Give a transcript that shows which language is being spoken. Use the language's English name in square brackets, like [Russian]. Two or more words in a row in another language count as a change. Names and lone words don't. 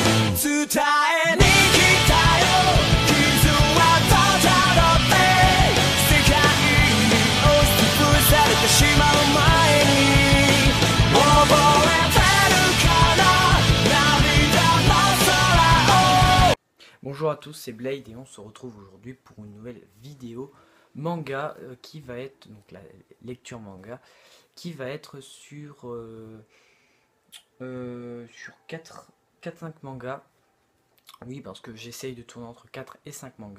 [Japanese] 伝えに来たよ傷はただって世界に押しつぶされてしまう前に覚えてるかな涙の空を [French] Bonjour à tous, c'est Blade et on se retrouve aujourd'hui pour une nouvelle vidéo manga qui va être, donc la lecture manga, qui va être sur 4-5 mangas. Oui, parce que j'essaye de tourner entre 4 et 5 mangas.